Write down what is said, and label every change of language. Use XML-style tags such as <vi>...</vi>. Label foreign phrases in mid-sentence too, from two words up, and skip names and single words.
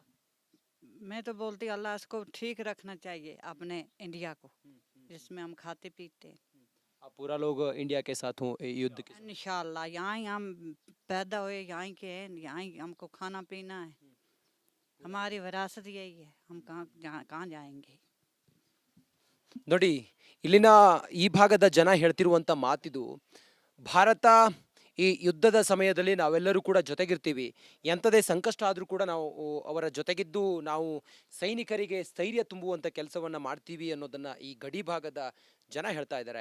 <hi>मैं तो बोलती अल्लाह इसको ठीक रखना चाहिए अपने इंडिया को, जिसमें हम खाते पीते हैं। आप पूरा लोग इंडिया के साथ हो ये युद्ध के? इंशाल्लाह यहाँ ही हम पैदा हुए, यहाँ ही के हैं, यहाँ ही हमको खाना पीना है, हमारी विरासत यही है, हम कहाँ जाएंगे।</hi> <kn>ನೋಡಿ, ಇಲ್ಲಿನ ಈ ಭಾಗದ ಜನ ಹೇಳ್ತಿರುವಂಥ ಮಾತಿದು. ಭಾರತ ಈ ಯುದ್ಧದ ಸಮಯದಲ್ಲಿ ನಾವೆಲ್ಲರೂ ಕೂಡ ಜೊತೆಗಿರ್ತೀವಿ, ಎಂಥದೇ ಸಂಕಷ್ಟ ಆದರೂ ಕೂಡ ನಾವು ಅವರ ಜೊತೆಗಿದ್ದು ನಾವು ಸೈನಿಕರಿಗೆ ಸ್ಥೈರ್ಯ ತುಂಬುವಂಥ ಕೆಲಸವನ್ನು ಮಾಡ್ತೀವಿ ಅನ್ನೋದನ್ನು ಈ ಗಡಿ ಭಾಗದ ಜನ ಹೇಳ್ತಾ ಇದ್ದಾರೆ.</kn>